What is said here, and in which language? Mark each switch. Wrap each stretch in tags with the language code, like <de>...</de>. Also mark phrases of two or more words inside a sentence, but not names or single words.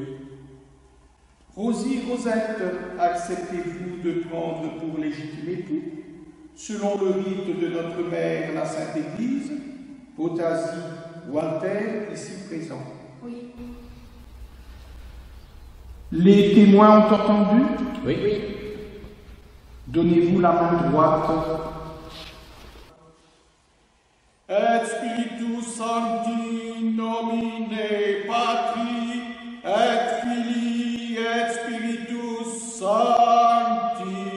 <fr>Rosie Rosette, acceptez-vous de prendre pour légitime époux, selon le rite de notre mère la Sainte Église, Potasie Walter, ici présent? Oui. Les témoins ont entendu? Oui, oui. Donnez-vous la main droite.</fr> <la>Et Spiritus Sancti nomine Patri, et Filii, et Spiritus Sancti.</la>